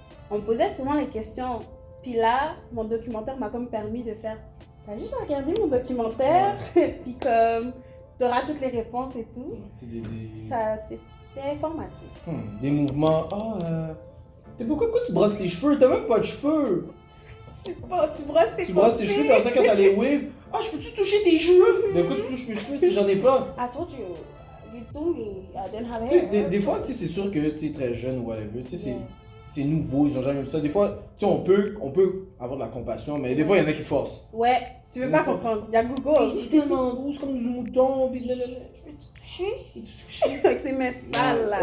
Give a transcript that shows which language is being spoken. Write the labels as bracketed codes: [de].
[fr] On me posait souvent les questions. Puis là, mon documentaire m'a comme permis de faire, t'as juste à regarder mon documentaire, puis comme, t'auras toutes les réponses et tout. C'était informatif. Des mouvements, pourquoi tu brosses tes cheveux? T'as même pas de cheveux! Tu brosses tes cheveux. Tu brosses tes cheveux, comme ça quand t'as les waves. Ah, je peux-tu toucher tes cheveux? Mais pourquoi tu touches mes cheveux si j'en ai pas? [en] I told you, you told me I didn't have [fr] Tu sais, [en] hair. [fr] des fois, tu sais, c'est sûr que tu es très jeune ou whatever, tu sais, c'est nouveau, ils ont jamais vu ça. Des fois, tu sais, on peut avoir de la compassion, mais des fois, il y en a qui forcent. Ouais, tu veux pas comprendre. Il y a Google. C'est tellement beau, c'est comme des moutons, pis Je peux te toucher? Avec ses mains sales là.